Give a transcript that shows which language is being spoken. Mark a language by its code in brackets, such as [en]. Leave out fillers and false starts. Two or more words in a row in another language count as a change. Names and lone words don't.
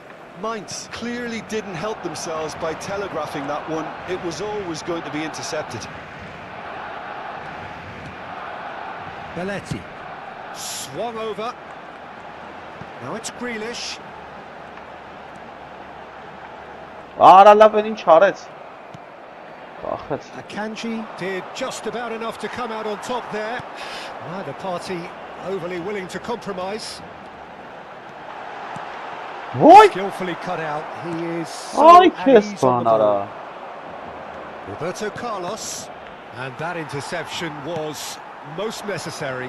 [en] Mainz clearly didn't help themselves by telegraphing that one. It was always going to be intercepted. Belletti. Swung over. Now it's Grealish. [hy] Արա լավ ինչ արեց։ [en] Akanji did just about enough to come out on top there. Neither party overly willing to compromise. What? Skillfully cut out. He is so at ease on the ball. Roberto Carlos, and that interception was most necessary.